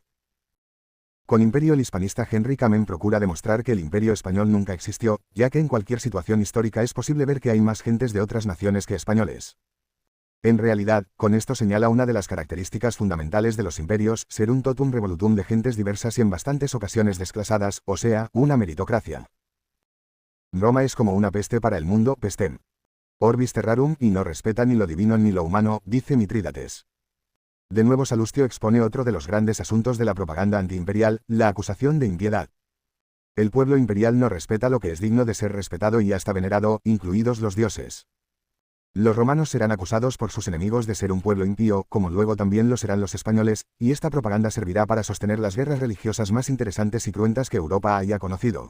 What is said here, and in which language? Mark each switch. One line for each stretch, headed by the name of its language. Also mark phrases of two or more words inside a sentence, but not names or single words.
Spanish: Con Imperio el hispanista Henry Kamen procura demostrar que el imperio español nunca existió, ya que en cualquier situación histórica es posible ver que hay más gentes de otras naciones que españoles. En realidad, con esto señala una de las características fundamentales de los imperios, ser un
Latin: totum revolutum
Spanish: de gentes diversas y en bastantes ocasiones desclasadas, o sea, una meritocracia. Roma es como una peste para el mundo,
Latin: pestem orbis terrarum,
Spanish: y no respeta ni lo divino ni lo humano, dice Mitrídates. De nuevo Salustio expone otro de los grandes asuntos de la propaganda antiimperial, la acusación de impiedad. El pueblo imperial no respeta lo que es digno de ser respetado y hasta venerado, incluidos los dioses. Los romanos serán acusados por sus enemigos de ser un pueblo impío, como luego también lo serán los españoles, y esta propaganda servirá para sostener las guerras religiosas más interesantes y cruentas que Europa haya conocido.